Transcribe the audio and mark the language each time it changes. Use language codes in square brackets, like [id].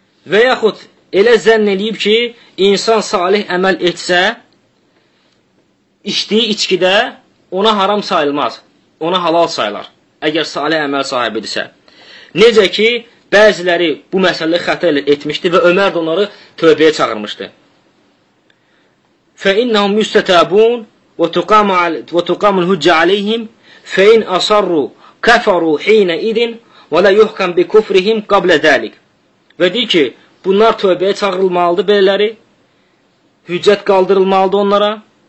[az] Və yaxud elə zənn eləyib ki, insan salih əməl etsə, içdiyi içkidə ona haram sayılmaz, ona halal sayılar, əgər salih əməl sahibidirsə. Necə ki, bəziləri bu məsələyə xəta etmişdi və Ömər də onları tövbəyə çağırmışdı. [ar] فَإِنَّهُمْ يُسْتَتَابُونَ وَتُقَامُ الْهُجَّ عَلَيْهِمْ فَإِنْ أَصَرُّوا كَفَرُوا حِينَ اِذٍ وَلَا يُحْكَمْ بِكُفْرِهِمْ قَبْلَ ذَلِكَ [az] Və deyir ki, bunlar tövbəyə çağırılmalıdır belələri hüccet kaldırılmalıdır onlara.